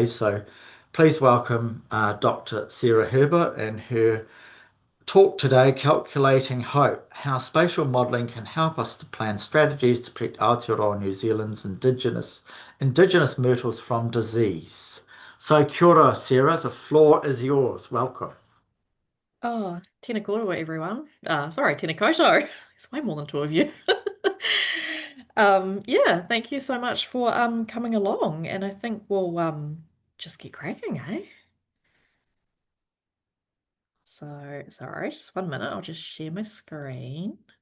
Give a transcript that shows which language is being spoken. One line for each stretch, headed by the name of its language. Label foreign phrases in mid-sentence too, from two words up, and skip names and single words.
English: So please welcome Dr. Sarah Herbert and her talk today, Calculating Hope, How Spatial Modelling Can Help Us to Plan Strategies to Protect Aotearoa New Zealand's indigenous myrtles from disease.
Māori: So kia ora,
English: Sarah, the floor is yours. Welcome.
Māori: Oh, tēnā kōrua,
English: everyone. Sorry,
Māori: tēnā koutou.
English: There's way more than two of you. Yeah, thank you so much for coming along, and I think we'll just get cracking, eh? So, sorry, just 1 minute. I'll just share my screen.